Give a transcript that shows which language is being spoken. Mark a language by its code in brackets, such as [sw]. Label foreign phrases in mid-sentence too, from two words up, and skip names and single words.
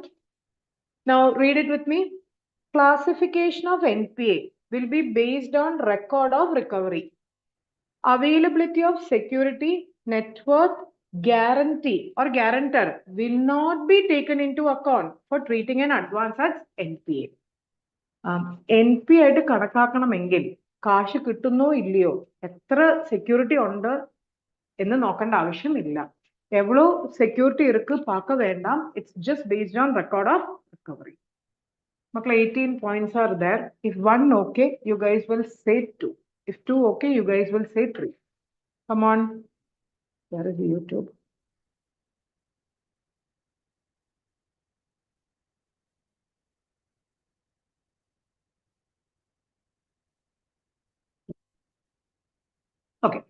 [en] Now read it with me. Classification of NPA will be based on record of recovery. Availability of security, net worth, guarantee or guarantor will not be taken into account for treating an advance as NPA. [ml] NPA ആയിട്ട് കണക്കാക്കണമെങ്കിൽ കാശ് കിട്ടുന്നോ ഇല്ലയോ, എത്ര സെക്യൂരിറ്റി ഉണ്ട് എന്ന് നോക്കേണ്ട ആവശ്യമില്ല. [ta] എவ்வளோ സെക്യൂരിറ്റി ഇருக்கு பார்க்க வேண்டாம். [en] It's just based on record of recovery. Makla 18 points are there. If one okay, you guys will say 2. If 2 okay, you guys will say 3. Come on. Where is the YouTube? Okay.